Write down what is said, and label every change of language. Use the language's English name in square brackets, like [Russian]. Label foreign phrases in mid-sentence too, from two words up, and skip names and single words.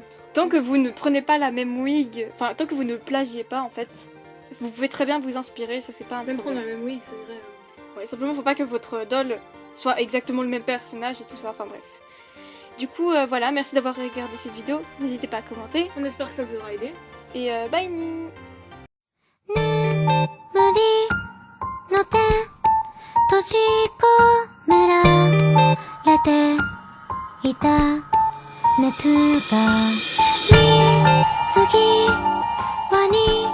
[French] Tant que vous ne prenez pas la même wig, enfin tant que vous ne plagiez pas en fait, vous pouvez très bien vous inspirer, ça c'est pas un même problème. Prendre la même wig, c'est vrai. Ouais, simplement faut pas que votre doll soit exactement le même personnage et tout ça, enfin bref. Du coup voilà, merci d'avoir regardé cette vidéo, n'hésitez pas à commenter. On espère que ça vous aura aidé. Et bye. [Japanese] の手閉じ込められていた熱が水際に